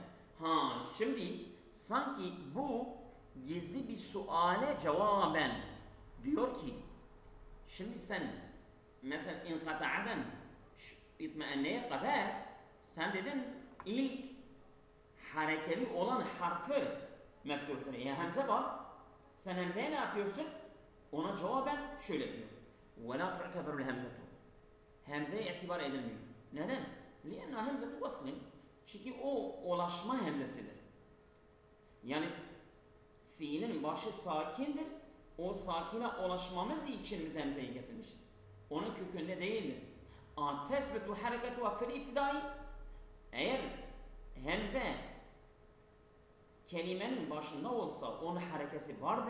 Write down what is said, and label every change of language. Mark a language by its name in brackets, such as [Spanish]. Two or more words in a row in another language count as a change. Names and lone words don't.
[Turkish] Şimdi sanki bu gizli bir suale cevaben diyor ki şimdi sen mesela inkata'dan itmeenneye kadar sen dedin ilk harekeli olan harfi meftuhtur. Hemze var. Sen hemzeye ne yapıyorsun? Ona cevaben şöyle diyor. [Arabic] وَلَا تُعْتَبَرُ الْهَمْزَةُ [Turkish] Hemzeye itibar edilmiyor. Neden? [Arabic] لِأَنَّهَا هَمْزَةُ وَصْلٍ [Turkish] Çünkü o ulaşma hemzesidir. Yani fiilin başı sakindir, o sakine ulaşmamız için biz hemzeyi getirmişiz. Onun kökünde değildir. [Arabic] تثبت الحركة في الابتداء. [Turkish] Eğer hemze kelimenin başında olsa onun harekesi vardır.